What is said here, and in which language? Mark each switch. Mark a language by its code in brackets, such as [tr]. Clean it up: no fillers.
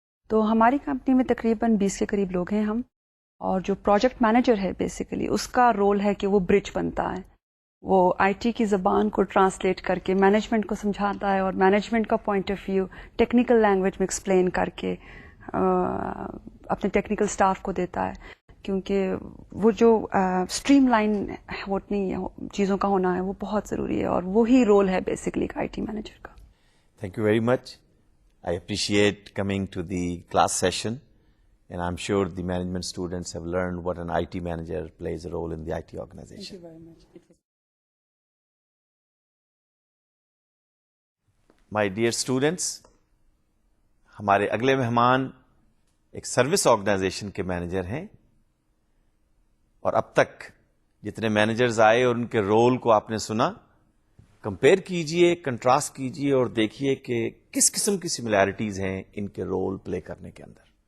[ur] تو ہماری کمپنی میں تقریباً 20 کے قریب لوگ ہیں ہم، اور جو پروجیکٹ مینیجر ہے بیسیکلی اس کا رول ہے کہ وہ برج بنتا ہے، وہ آئی ٹی کی زبان کو ٹرانسلیٹ کر کے مینجمنٹ کو سمجھاتا ہے اور مینجمنٹ کا point of view technical language میں ایکسپلین کر کے اپنے ٹیکنیکل سٹاف کو دیتا ہے، کیونکہ وہ جو اسٹریم لائن ہوتی ہے چیزوں کا ہونا ہے وہ بہت ضروری ہے، اور وہی رول ہے بیسیکلی آئی ٹی مینیجر کا. [en] Thank you very much. I appreciate coming to the class session, and I'm sure the management students have learned what an IT manager plays a role in the IT organization. Thank you very much. My dear students, [ur] ہمارے اگلے مہمان ایک service organization کے manager ہیں، اور اب تک جتنے مینیجرز آئے اور ان کے رول کو آپ نے سنا، کمپیئر کیجئے، کنٹراسٹ کیجئے اور دیکھیے کہ کس قسم کی سملیرٹیز ہیں ان کے رول پلے کرنے کے اندر.